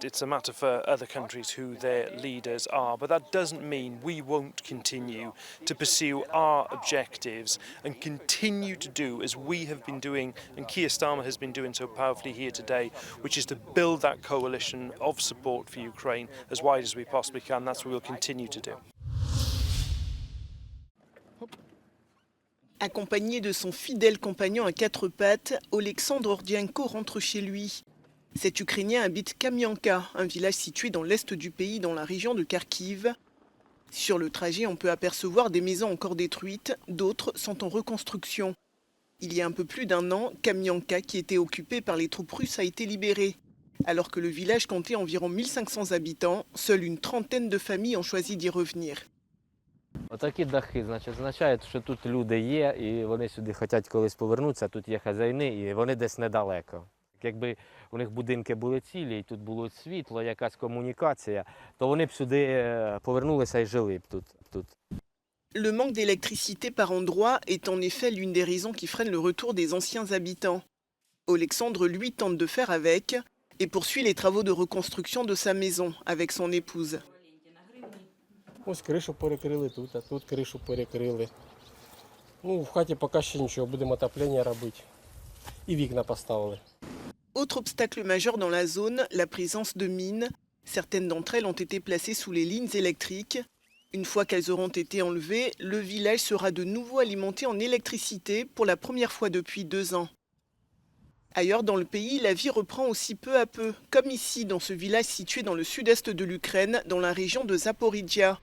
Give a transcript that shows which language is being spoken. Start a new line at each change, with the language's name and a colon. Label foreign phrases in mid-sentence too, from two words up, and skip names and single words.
English: It's a matter for other countries who their leaders are, but that doesn't mean we won't continue to pursue our objectives and continue to do as we have been doing and Keir Starmer has been doing so powerfully here today, which is to build that coalition of support for Ukraine as wide as we possibly can. That's what we'll continue to do.
French: Accompagné de son fidèle compagnon à quatre pattes, Oleksandr Ordienko rentre chez lui. Cet Ukrainien habite Kamianka, un village situé dans l'est du pays, dans la région de Kharkiv. Sur le trajet, on peut apercevoir des maisons encore détruites, d'autres sont en reconstruction. Il y a un peu plus d'un an, Kamianka, qui était occupé par les troupes russes, a été libéré. Alors que le village comptait environ 1500 habitants, seule une trentaine de familles ont choisi d'y revenir.
Ukrainian: Отакі дахи, значить, означає, що тут люди є, і вони сюди хочуть колись повернутися, тут є хазяїни, і вони десь недалеко. Якби у них будинки були цілі, і тут було світло, якась комунікація, то вони б сюди повернулися і жили б тут.
French: Le manque d'électricité par endroits est en effet l'une des raisons qui freine le retour des anciens habitants. Oleksandr, lui, tente de faire avec et poursuit les travaux de reconstruction de sa maison avec son épouse.
Ukrainian: Ось кришу перекрили тут, а тут кришу перекрили. Ну, в хаті поки ще нічого, будемо отоплення робити. І вікна поставили.
French: Autre obstacle majeur dans la zone, la présence de mines. Certaines d'entre elles ont été placées sous les lignes électriques. Une fois qu'elles auront été enlevées, le village sera de nouveau alimenté en électricité pour la première fois depuis 2 ans. Ailleurs dans le pays, la vie reprend aussi peu à peu, comme ici dans ce village situé dans le sud-est de l'Ukraine, dans la région de Zaporizhia.